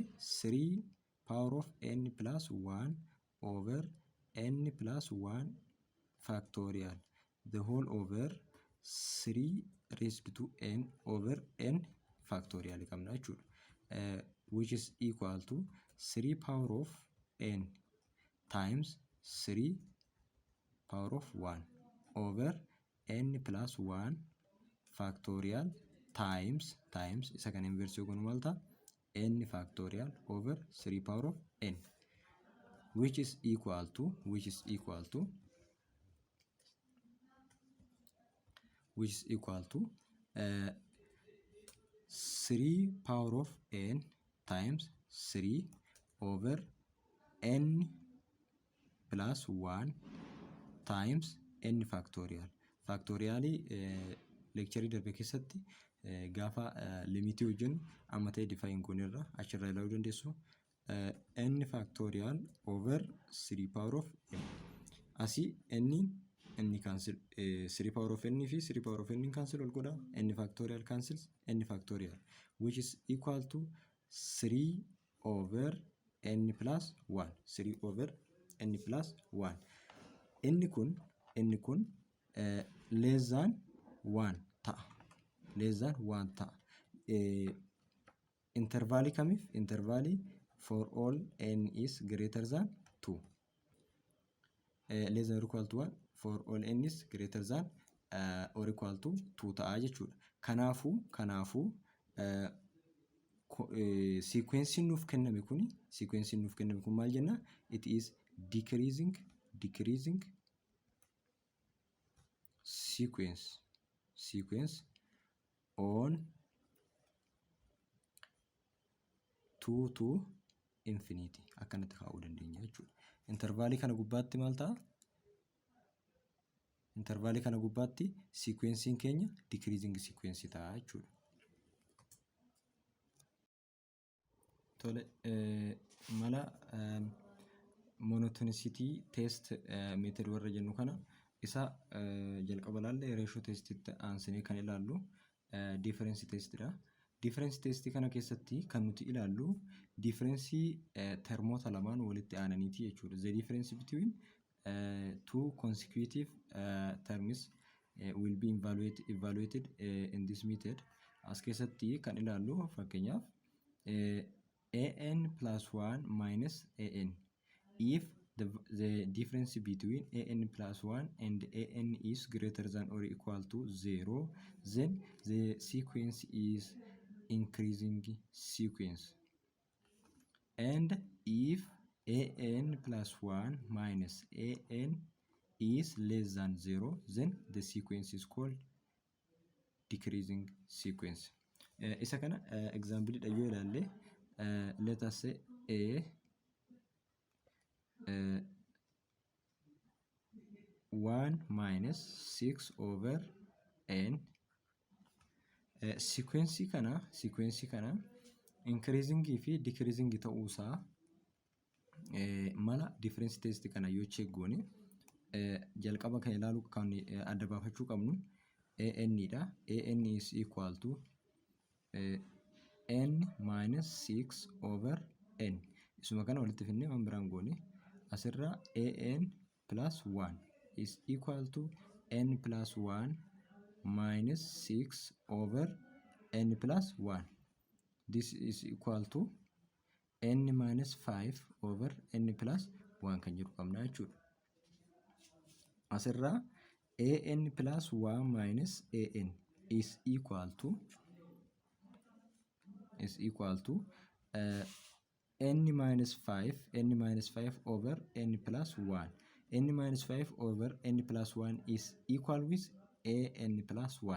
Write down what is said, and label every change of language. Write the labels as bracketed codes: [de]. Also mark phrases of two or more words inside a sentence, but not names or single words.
[en] 3 power of n plus 1 over n plus 1 factorial the whole over 3 raised to n over n factorial [om] qabna jechuudha. [en] Which is equal to 3 power of n times 3 power of 1 over n plus 1 factorial times [om] isa kan inverse goonu maal ta'a? [en] n factorial over 3 power of n which is equal to 3 power of n times 3 over n plus 1 times n factorial. [om] Factorially lecture darbe keessatti gaafa limit hojjennu amma ta'e define goonirra achirraa ilaaluu dandeessu. [en] N factorial over 3 power of n. [om] Asii n cancel [en] 3 power of n [om] fi [en] 3 power of n [om] cancel ol godha. [en] N factorial cancels n factorial which is equal to 3 over n plus 1. 3 over n plus 1. [om] Inni kun [en] less than 1 [om] ta'a. Intervalii kamiif? [en] Intervalii for all n is greater than 2. Less than or equal to 1 for all n is greater than or equal to 2 [om] ta'a jechuudha. Kanaafuu sequencing nuuf kenname kun maal jenna? [en] It is decreasing sequence on 2 to infinity [om] akkanatti kaa'uu dandeenya jechuudha. Intervalii kana gubbaatti maal ta'a? Intervalii kana gubbaatti sequencing keenya [en] decreasing sequence [om] ta'a jechuudha. Tole mala [en] monotonicity test method [om] warra jennu kana isa jalqaba ilaalle ratio testitti aansinee kan ilaallu [en] difference test [om] dha. [en] Difference test [om] kana keessatti kan nuti ilaallu difference termoota lamaan walitti aananiiti jechuudha. [en] The difference between two consecutive terms will be evaluated in this method [om] as keessatti kan ilaallu fakkeenyaaf [en] an plus 1 minus an. If the difference between an plus 1 and an is greater than or equal to 0, then the sequence is increasing sequence. And if an plus 1 minus an is less than 0, then the sequence is called decreasing sequence. [om] Isa kana example dha yoo ilaalle, [en] let us say a 1 minus 6 over n. [om] Sequence kana increasing fi decreasing ta'uusaa mala [en] difference test [om] kana yoo check goone jalqaba kan ilaalu kan adda baafachuu qabnu an dha. [en] An is equal to n minus 6 over n. [om] Isuma kana walitti fidnee waan biraan goone asirra [en] an plus 1 is equal to n plus 1 [om] minus 6 over n plus 1. [en] This is equal to n minus 5 over n plus 1 [om] kan jedhu qabna jechuudha. [en] Asirra an plus 1 minus an is equal to n minus 5 over n plus 1. n minus 5 over n plus 1 is equal with an plus 1.